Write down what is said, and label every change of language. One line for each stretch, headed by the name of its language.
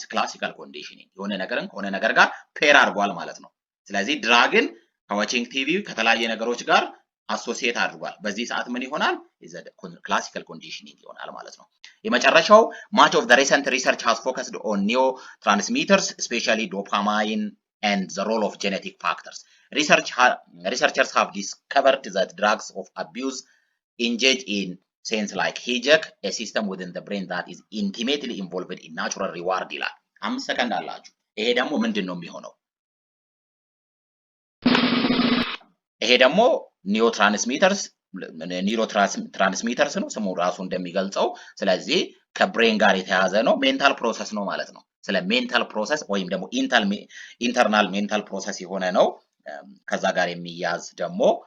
Amharic: ክላሲካል ኮንዲሽኒንግ የሆነ ነገርን ከሆነ ነገር ጋር ፔር አድርጓል ማለት ነው። ስለዚህ ድራግን ከዋቺንግ ቲቪ ከተለያየ ነገሮች ጋር አሶሲዬት አድርጓል። በዚህ ሰዓት ምን ይሆናል? ክላሲካል ኮንዲሽኒንግ ይሆናል ማለት ነው። የመጨረሻው
English: much of the recent research has focused on neurotransmitters, especially dopamine and the role of genetic factors. Researchers have discovered that drugs of abuse engage in sense like hijack, a system within the brain that is intimately involved in natural reward
Amharic: ይላል። 5 ሰከንድ አላችሁ። ይሄ ደግሞ ምንድነው የሚሆነው? ይሄ ደግሞ ኒውሮትራንስሚተርስ ነው ስሙ ራሱ እንደሚገልጸው። ስለዚህ ከብሬን ጋር የተያዘ ነው፣ ሜንታል ፕሮሰስ ነው ማለት ነው። ስለ ሜንታል ፕሮሰስ ወይም ደግሞ ኢንተርናል ሜንታል ፕሮሰስ የሆነ ነው። ከዛ ጋር የሚያዝ ደግሞ